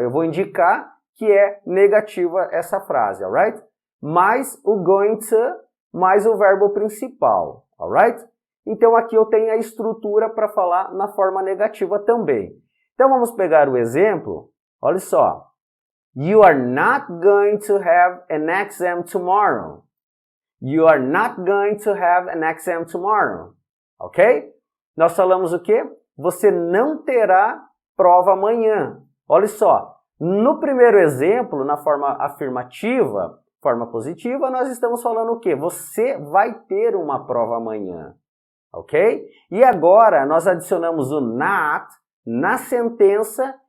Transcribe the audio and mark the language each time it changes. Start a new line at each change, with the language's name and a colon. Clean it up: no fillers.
Portuguese: Eu vou indicar que é negativa essa frase, alright? Mais o going to, mais o verbo principal, alright? Então aqui eu tenho a estrutura para falar na forma negativa também. Então vamos pegar o exemplo. Olha só.
English: You are not going to have an exam tomorrow. You are not going to have an exam tomorrow.
Portuguese: Ok? Nós falamos o quê? Você não terá prova amanhã. Olha só. No primeiro exemplo, na forma afirmativa, forma positiva, nós estamos falando o quê? Você vai ter uma prova amanhã. Ok? E agora nós adicionamos o not na sentença.